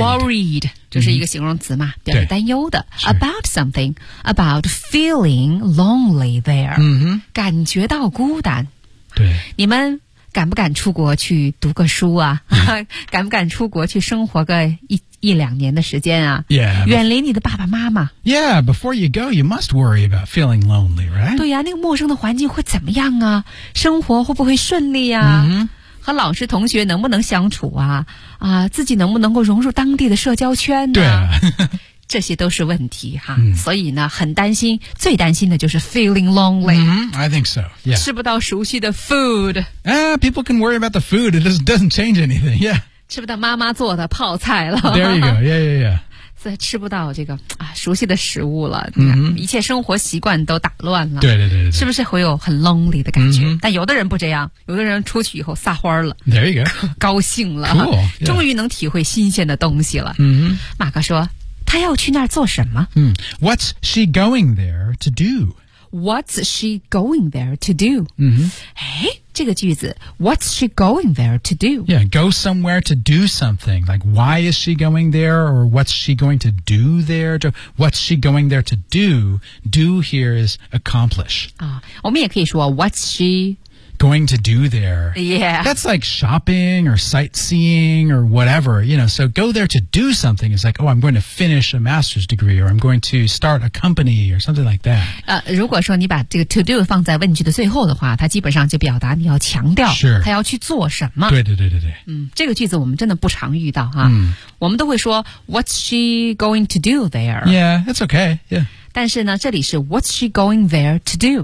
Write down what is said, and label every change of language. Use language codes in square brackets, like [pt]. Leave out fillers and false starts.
[en] Worried, [zh] 就是一个形容词嘛、mm-hmm. 表示担忧的 [en] About something. About feeling lonely there.、 Mm-hmm. [zh] 感觉到孤单。对。你们敢不敢出国去读个书啊、 mm-hmm. 敢不敢出国去生活个一一两年的时间啊 yeah, 远离你的爸爸妈妈 [en] Yeah, before you go, you must worry about feeling lonely, right? [zh] 对啊那个陌生的环境会怎么样啊生活会不会顺利啊、 mm-hmm. 和老师同学能不能相处啊啊，自己能不能够融入当地的社交圈呢、啊、对啊这些都是问题哈、mm. 所以呢很担心最担心的就是 [en] feeling lonely、 mm-hmm. I think so、yeah. [zh] 吃不到熟悉的 food、 [en] People can worry about the food It doesn't change anything Yeah [zh] 吃不到妈妈做的泡菜了 [en] There you go, yeah, yeah, yeah [zh] 所以吃不到这个、啊、熟悉的食物了、 mm-hmm. 一切生活习惯都打乱了对对 对, 对, 对是不是会有很 lonely 的感觉、 mm-hmm. 但有的人不这样有的人出去以后撒欢了 [en] There you go [zh] 高兴了 [en] Cool、yeah. [zh] 终于能体会新鲜的东西了、 mm-hmm. 马哥说他要去那儿做什么、 [en] mm-hmm. What's she going there to do? What's she going there to do? 嗯、mm-hmm. [zh] 哎这个句子 [en] What's she going there to do? Yeah, go somewhere to do something Like why is she going there Or what's she going to do there to, What's she going there to do Do here is accomplish、 [zh] 我们也可以说 [en] What's she going to do there Yeah That's like shopping or sightseeing Or whatever, you know So go there to do something is like Oh, I'm going to finish a master's degree Or I'm going to start a company Or something like that、 [zh] 如果说你把这个 [en] to do [zh] 放在问句的最后的话它基本上就表达你要强调它要去做什么、 sure. 对对对对对、这个句子我们真的不常遇到哈、 mm. 我们都会说 [en] What's she going to do there Yeah, it's okay Yeah [zh] 但是呢这里是 [en] What's she going there to do?